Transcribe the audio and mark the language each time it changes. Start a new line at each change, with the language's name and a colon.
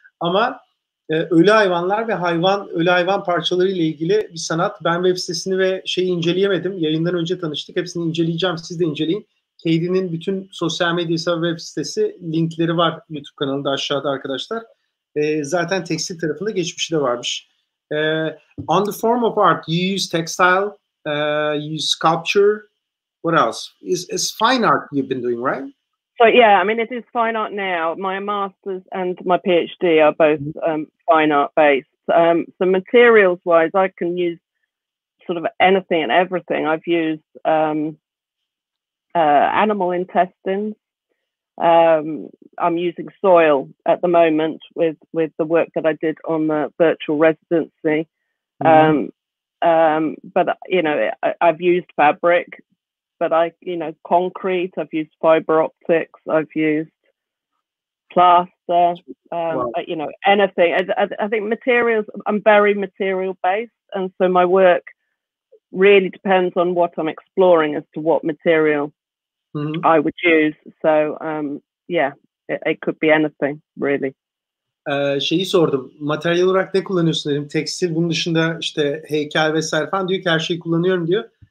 Turkish: Ama ölü hayvanlar ve ölü hayvan parçaları ile ilgili bir sanat. Ben web sitesini ve inceleyemedim. Yayından önce tanıştık. Hepsini inceleyeceğim. Siz de inceleyin. Katie'nin bütün sosyal medya web sitesi, linkleri var YouTube kanalında aşağıda arkadaşlar. Zaten tekstil tarafında geçmişi de varmış.
English: On the form of art, you use textile, you use sculpture. What else? It's fine art you've been doing, right? So yeah, I mean, it is fine art now. My master's and my PhD are both fine art based. So materials wise, I can use sort of anything and everything. I've used animal intestines. I'm using soil at the moment with the work that I did on the virtual residency. But you know, I've used fabric, but concrete. I've used fiber optics. I've used plaster. Wow. Anything. I think materials. I'm very material based, and so my work really depends on what I'm exploring as to what material I would use. So yeah, it could be anything really.
Turkish: Şeyi sordum. Materyal olarak ne kullanıyorsun dedim. Tekstil, bunun dışında işte heykel vesaire falan diyor ki her şeyi kullanıyorum diyor.